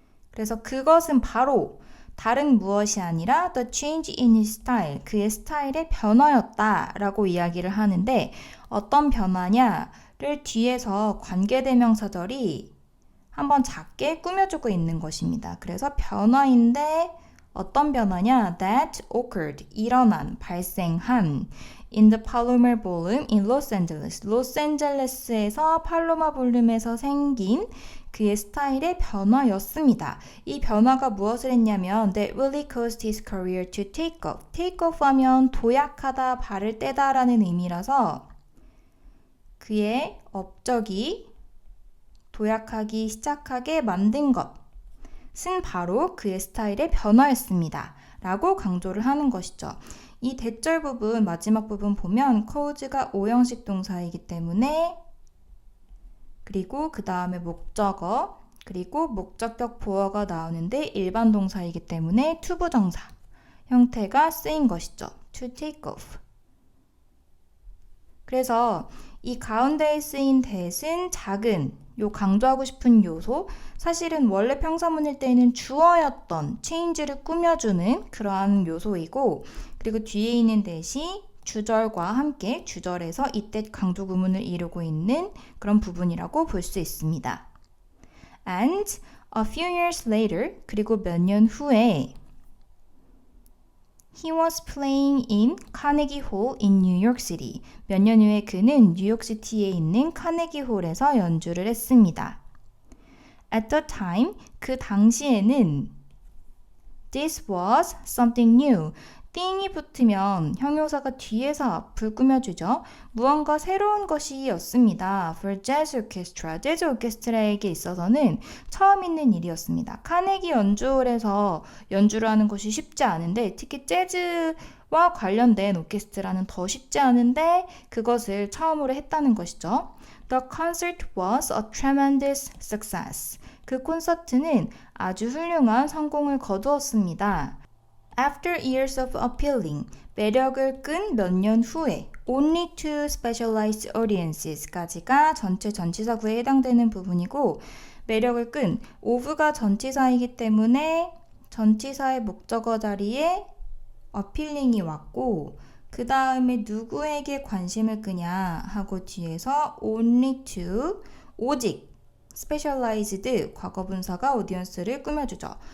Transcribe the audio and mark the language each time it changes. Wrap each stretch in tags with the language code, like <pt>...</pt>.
<ko>그래서 그것은 바로 다른 무엇이 아니라</ko> <en>the change in his style,</en> <ko>그의 스타일의 변화였다 라고 이야기를 하는데 어떤 변화냐를 뒤에서 관계대명사절이 한번 작게 꾸며주고 있는 것입니다. 그래서 변화인데 어떤 변화냐?</ko> <en>That occurred,</en> <ko>일어난, 발생한</ko> <en>in the Palomar Ballroom in Los Angeles,</en> <ko>로스앤젤레스에서 팔로마 볼룸에서 생긴 그의 스타일의 변화였습니다. 이 변화가 무엇을 했냐면</ko> <en>That really caused his career to take off.</en> <ko>take off 하면 도약하다, 발을 떼다 라는 의미라서 그의 업적이 도약하기 시작하게 만든 것은 바로 그의 스타일의 변화였습니다. 라고 강조를 하는 것이죠. 이 대절 부분, 마지막 부분 보면 cause가 오형식 동사이기 때문에 그리고 그 다음에 목적어, 그리고 목적격 보어가 나오는데 일반 동사이기 때문에 투부정사 형태가 쓰인 것이죠.</ko> <en>to take off.</en> <ko>그래서 이 가운데에 쓰인 that은 작은, 요 강조하고 싶은 요소, 사실은 원래 평사문일 때는 주어였던 change를 꾸며주는 그러한 요소이고 그리고 뒤에 있는 that이 주절과 함께 주절에서 이때 강조 구문을 이루고 있는 그런 부분이라고 볼 수 있습니다.</ko> <en>And a few years later,</en> <ko>그리고 몇 년 후에</ko> <en>He was playing in Carnegie Hall in New York City.</en> <ko>몇 년 후에 그는 뉴욕시티에 있는 카네기 홀에서 연주를 했습니다.</ko> <en>At the time,</en> <ko>그 당시에는</ko> <en>This was something new.</en> <ko>띵이 붙으면 형용사가 뒤에서 앞을 꾸며주죠. 무언가 새로운 것이었습니다.</ko> <en>For jazz orchestra,</en> <ko>재즈 오케스트라에게 있어서는 처음 있는 일이었습니다. 카네기 연주홀에서 연주를 하는 것이 쉽지 않은데 특히 재즈와 관련된 오케스트라는 더 쉽지 않은데 그것을 처음으로 했다는 것이죠.</ko> <en>The concert was a tremendous success.</en> <ko>그 콘서트는 아주 훌륭한 성공을 거두었습니다.</ko> <en>After years of appealing,</en> <ko>매력을 끈 몇 년 후에</ko> <en>only to specialized audiences</en> <ko>까지가 전체 전치사구에 해당되는 부분이고 매력을 끈 of가 전치사이기 때문에 전치사의 목적어 자리에 appealing이 왔고 그 다음에 누구에게 관심을 끄냐 하고 뒤에서 only to 오직 specialized 과거분사가 audience를 꾸며주죠.</ko>